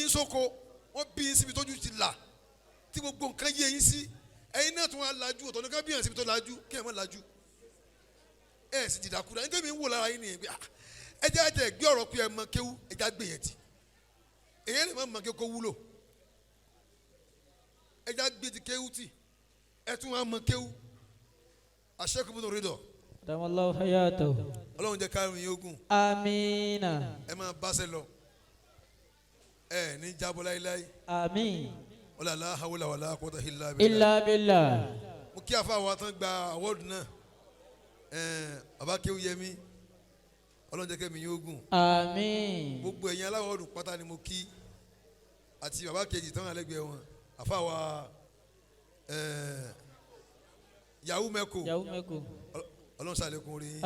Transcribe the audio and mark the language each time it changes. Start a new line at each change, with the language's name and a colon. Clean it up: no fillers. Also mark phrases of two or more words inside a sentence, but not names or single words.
Yoruba: yín sóko wọn bí yín síbi tójú ti là tí gbogbo nǹkan yé yín sí ẹ̀yin náà tún wá lajú ọ̀tọ̀ ní ká bí yàn síbi tó lajú kí ẹ̀ má lajú ẹ̀ sì dìdàkudà nígbà mi ń wò lára yín nìyẹn pé ẹ jẹ́ àjẹ́ gbé ọ̀rọ̀ pé ẹ mọ kéwú ẹ já gbé yẹn ti èyàn lè má mọ kéwú kó wúlò ẹ já gbé ti kéwú tì ẹ tún wá mọ kéwú Sheikh Ibn Ridha. dáwọn lọ́wọ́ hayatahu. ọlọ́run jẹ́ káàrin yín ogun. amiina. ẹ máa báṣẹ lọ ẹ ní jábọ́ láíláí. àmín.
Arabic: ولا لا حول ولا قوة إلا billah.
Yoruba: mo kí àfa wa tán gba awọ́ọ̀dù náà bàbá Kéwúyẹmí ọlọ́run jẹ́ kẹ́mi yín ogun. àmín. gbogbo ẹ̀yin aláwọ̀ọ̀dù pátá ni mo kí àti bàbá kejì tán àlẹ́gbẹ̀ẹ́ wọn àfa wa Yahu Meko ọlọ́run ṣàlékún orí yín.